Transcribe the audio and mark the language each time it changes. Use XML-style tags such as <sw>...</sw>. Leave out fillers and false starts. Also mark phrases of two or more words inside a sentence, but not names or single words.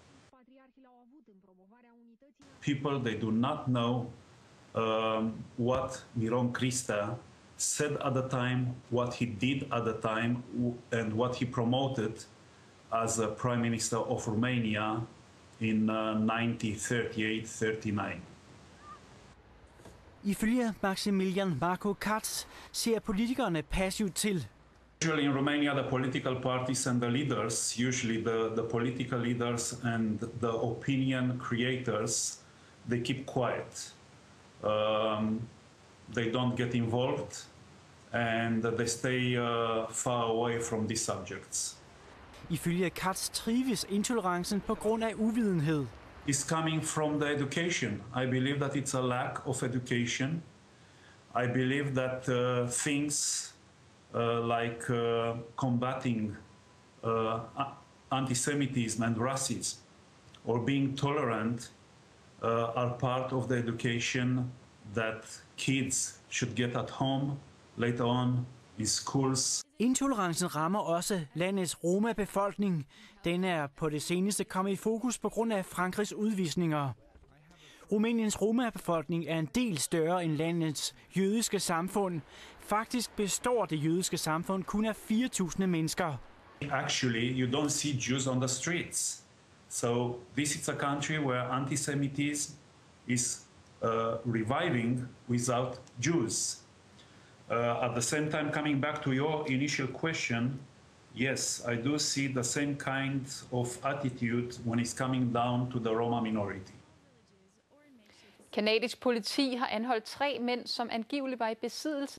<en>People, they do not know what Miron Cristea said at the time, what he did at the time, and what he promoted as a Prime Minister of Romania in 1938-39.</en> <da>Ifølge Maximilian Marco Katz ser politikerne passivt til.</da> <en>Usually in Romania, the political parties and the leaders, usually the political leaders and the opinion creators, they keep quiet. They don't get involved, and they stay far away from these subjects.</en> <da>Ifølge Katz trives intolerancen på grund af uvidenhed.</da> <en>It's coming from the education. I believe that it's a lack of education. I believe that things like combating anti-Semitism and racism or being tolerant are part of the education that kids should get at home, later on in schools.</en> <da>Intolerancen rammer også landets Roma-befolkning. Den er på det seneste kommet i fokus på grund af Frankrigs udvisninger. Rumæniens Roma-befolkning er en del større end landets jødiske samfund. Faktisk består det jødiske samfund kun af 4.000 mennesker.</da> <en>Actually, you don't see Jews on the streets. So this is a country where anti-Semitism is reviving without Jews. At the same time, coming back to your initial question, yes, I do see the same kind of attitude when it's coming down to the Roma minority.</en> <da>Canadisk politi har anholdt 3 mænd, som angiveligt var i besiddelse</da>